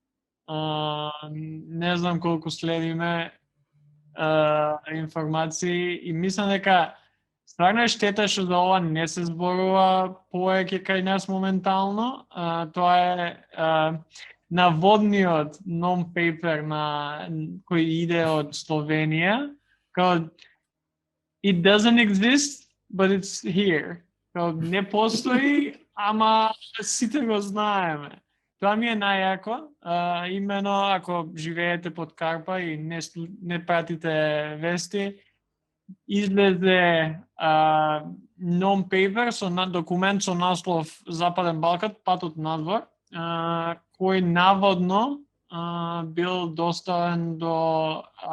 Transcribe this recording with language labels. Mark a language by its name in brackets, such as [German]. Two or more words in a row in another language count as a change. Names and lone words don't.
[Macedonian] Не знам колку следиме информации и мислам дека стварно е штета што за ова не се зборува повеќе кај нас моментално. Тоа е наводниот non-paper кој иде од Словенија. Као, [English] it doesn't exist, but it's here. [Macedonian] Као, не постои, ама сите го знаеме. Тоа ми е најако, имено ако живеете под Карпа и не пратите вести, излезе non-paper со документ со наслов Западен Балкан, патот надвор, кој наводно бил доставен до